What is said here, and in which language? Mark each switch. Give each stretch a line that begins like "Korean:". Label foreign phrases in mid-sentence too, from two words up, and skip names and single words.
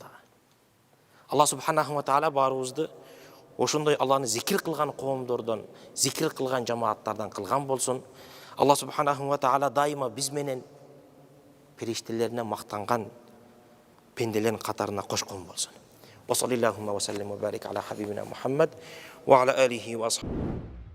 Arabic: الله سبحانه وتعالى
Kyrgyz: баарыбызды ошондой Алланы зикир кылган коомдордон, зикир кылган жамааттардан кылган болсун.
Arabic: الله سبحانه وتعالى
Kyrgyz: дайыма биз менен периштелерине мактанган пенделердин катарына кошкон болсун.
Arabic: وصلى الله وسلم وبارك على حبيبنا محمد وعلى آله وأصحابه.